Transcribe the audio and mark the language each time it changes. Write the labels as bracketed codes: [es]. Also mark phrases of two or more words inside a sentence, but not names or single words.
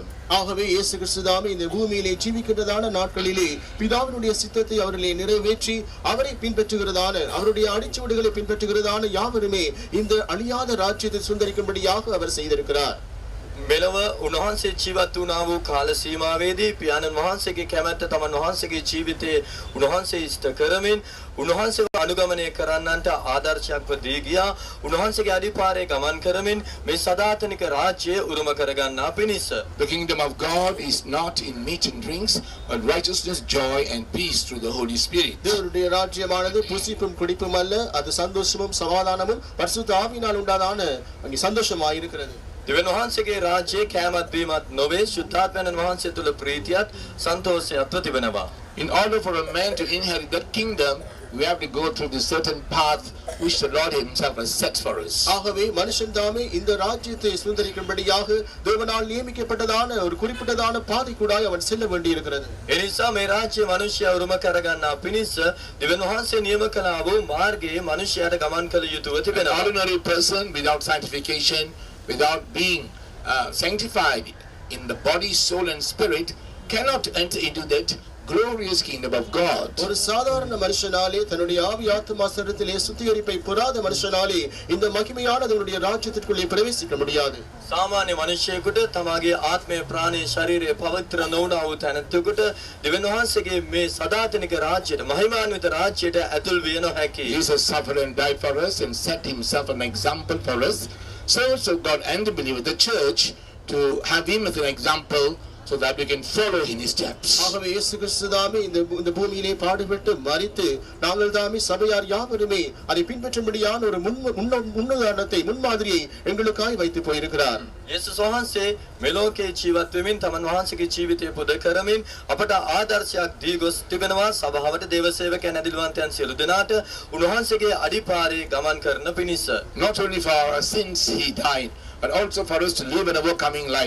[ta] ஆகவே இயேசு கிறிஸ்து தாமே இந்த பூமியிலே ஜீவிக்கின்றதான நாட்களிலே பிதாவினுடைய சித்தத்தை அவர்களே நிறைவேற்றி அவரை பின்பற்றுகிறதான அவருடைய அடிச்சுவடுகளை பின்பற்றுகிறதான யாவருமே இந்த அழியாத ராஜ்யத்தை சுந்தரிக்கும்படியாக அவர் செய்திருக்கிறார். [si] මෙලව උන්වහන්සේ ජීවත් වුණා වූ කාල සීමාවේදී පියාණන් වහන්සේගේ කැමැත්ත තමන් වහන්සේගේ ජීවිතයේ උන්වහන්සේ ඉෂ්ට කරමින් උන්වහන්සේව අනුගමනය කරන්නන්ට ආදර්ශයක්ව දී ගියා. උන්වහන්සේගේ අඩිපාරේ ගමන් කරමින් මේ සදාතනික රාජ්‍යය උරුම කරගන්නා පිණිස. [en] The kingdom of God is not in meat and drinks, but righteousness, joy and peace through the Holy Spirit. [ta] தேவனுடைய ராஜ்யமானது புசிப்பும் குடிப்பும் அல்ல, அது சந்தோஷமும் சமாதானமும் பரிசுத்த ஆவியினால் உண்டான அங்கே சந்தோஷமாய் இருக்கிறது. [si] දෙවියන් වහන්සේගේ රාජ්‍යයේ කැමැත් වීමත් නොවේ, ශුද්ධාත්මයන් වහන්සේ තුල ප්‍රීතියත් සන්තෝෂයත්ව තිබෙනවා. [en] In order for a man to inherit that kingdom, we have to go through the certain path which the Lord himself has set for us. [ta] ஆகவே மனுஷன் தாமே இந்த ராஜ்யத்தை சுதந்தரிக்கும்படியாக தேவனால் நியமிக்கப்பட்டதான ஒரு குறிப்பிட்டதான பாதை கூடாய் அவன் செல்ல வேண்டியிருக்கிறது. [si] එනිසා මේ රාජ්‍ය මනුෂ්‍යයා උරුම කරගන්නා පිණිස දෙවියන් වහන්සේ නියම කළා වූ මාර්ගයේ මනුෂ්‍යයාට ගමන් කළ යුතුව [en] An [si] තිබෙනවා. [en] ordinary person without sanctification, without being sanctified in the body, soul and spirit cannot enter into that glorious kingdom of God. [ta] ஒரு சாதாரண மனுஷனாலே தன்னுடைய ஆவி ஆத்துமா சரீரத்திலே சுத்திகரிப்பை பெறாத மனுஷனாலே இந்த மகிமையான தேவனுடைய ராஜ்யத்திற்குள்ளே பிரவேசிக்க முடியாது. [si] සාමාන්‍ය මනුෂ්‍යයෙකුට තමාගේ ආත්මය ප්‍රාණය ශරීරය පවිත්‍ර නොවුණා වූ තැනැත්තෙකුට දෙවියන් වහන්සේගේ මේ සදාතනික රාජ්‍යයට මහිමාන්විත රාජ්‍යයට ඇතුල් විය නොහැකි. [en] Jesus suffered and died for us and set himself an example for us. So God and the believer, the church, to have him as an example so that we can follow in his steps. [ta] ஆகவே இயேசு கிறிஸ்து தாமே இந்த பூமியிலே பாடுபட்டு மரித்து நாங்கள் தாமே சபையார் யாவருமே அதை பின்பற்றும்படியான ஒரு முன்னுதாரணத்தை முன்மாதிரியை எங்களுக்காய் வைத்து போயிருக்கிறார். [si] යේසුස් වහන්සේ මෙලෝකේ ජීවත් වෙමින් තමන් වහන්සේගේ ජීවිතය පුද කරමින් අපට ආදර්ශයක් දී ගොස් තිබෙනවා. සභාවට දේව සේවකයන් ඇදිලිවන්තයන් සියලු දෙනාට උන්වහන්සේගේ අඩිපාරේ ගමන් කරන පිණිස. [en] Not only for our sins he died, but also for us to live an overcoming life.